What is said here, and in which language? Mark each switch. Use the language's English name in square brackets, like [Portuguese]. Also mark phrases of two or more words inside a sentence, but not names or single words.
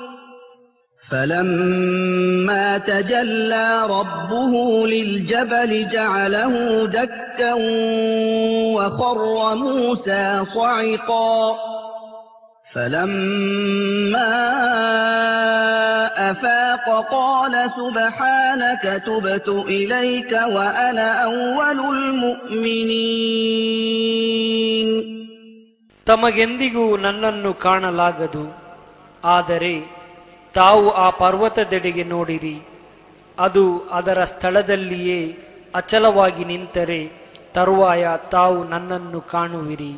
[Arabic] فلما تجلى ربه للجبل جعله دكا وخر موسى صعقا فلما أفاق قال سبحانك تبت إليك وأنا أول المؤمنين. [Kannada] ತಮಗೆಂದಿಗೂ ನನ್ನನ್ನು ಕಾಣಲಾಗದು, ಆದರೆ ತಾವು ಆ ಪರ್ವತದೆಡೆಗೆ ನೋಡಿರಿ. ಅದು ಅದರ ಸ್ಥಳದಲ್ಲಿಯೇ ಅಚಲವಾಗಿ ನಿಂತರೆ ತರುವಾಯ ತಾವು ನನ್ನನ್ನು ಕಾಣುವಿರಿ.